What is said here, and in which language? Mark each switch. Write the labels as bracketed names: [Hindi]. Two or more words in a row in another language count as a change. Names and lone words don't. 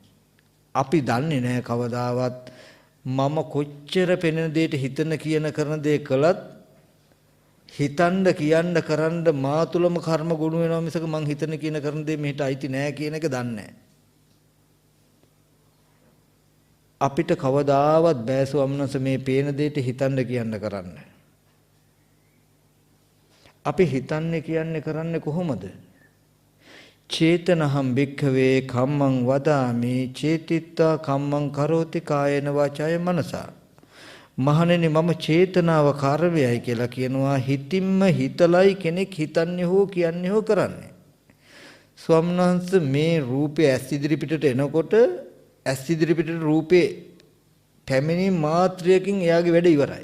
[Sinhala] අපි දන්නේ නැහැ කවදාවත් මම කොච්චර පෙනෙන දෙයට හිතන කියන කරන දේ කළත් හිතන්න කියන්න කරන්න මා තුලම කර්ම ගුණ වෙනවා මිසක මං හිතන කියන කරන දේ මෙහෙට අයිති නෑ කියන එක දන්නේ නැහැ. අපිට කවදාවත් බෑ ස්වාමීන් වහන්සේ මේ පේන දෙයට හිතන්න කියන්න කරන්න. අපි හිතන්නේ කියන්නේ කරන්නේ කොහොමද? [Pali] චේතනහම් භික්ඛවේ කම්මං වදාමි චේතිත්වා කම්මං කරෝති කායේන වාචාය මනසා. [Sinhala] මහණෙනි මම චේතනාව කාර්යයයි කියලා කියනවා. හිතින්ම හිතලයි කෙනෙක් හිතන්නේ හෝ කියන්නේ හෝ කරන්නේ. ස්වාමීන් වහන්සේ මේ රූපේ ඇස් ඉදිරි පිටට එනකොට ඇස් ඉදිරි පිටට රූපේ පැමිණි මාත්‍රයකින් එයාගේ වැඩ ඉවරයි.